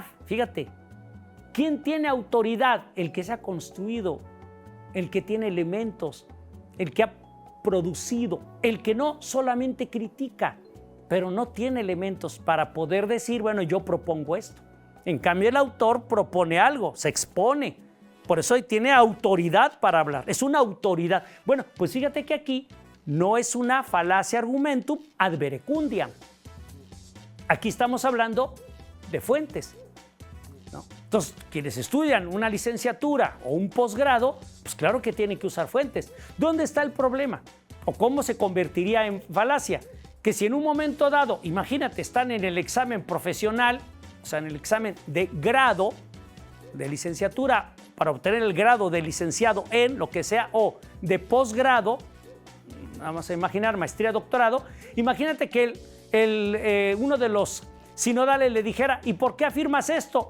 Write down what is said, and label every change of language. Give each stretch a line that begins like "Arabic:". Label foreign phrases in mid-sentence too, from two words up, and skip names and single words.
Spanish: Fíjate, ¿quién tiene autoridad? El que se ha construido, el que tiene elementos, el que ha producido, el que no solamente critica, pero no tiene elementos para poder decir, bueno, yo propongo esto. En cambio, el autor propone algo, se expone. Por eso tiene autoridad para hablar, es una autoridad. Bueno, pues fíjate que aquí no es una falacia
Latin: argumentum ad verecundiam.
Spanish: Aquí estamos hablando de fuentes, ¿no? Entonces, quienes estudian una licenciatura o un posgrado, pues claro que tienen que usar fuentes. ¿Dónde está el problema? ¿O cómo se convertiría en falacia? Que si en un momento dado, imagínate, están en el examen profesional, o sea, en el examen de grado de licenciatura, para obtener el grado de licenciado en lo que sea, o de posgrado, vamos a imaginar maestría, doctorado, imagínate que uno de los sinodales le dijera, ¿y por qué afirmas esto?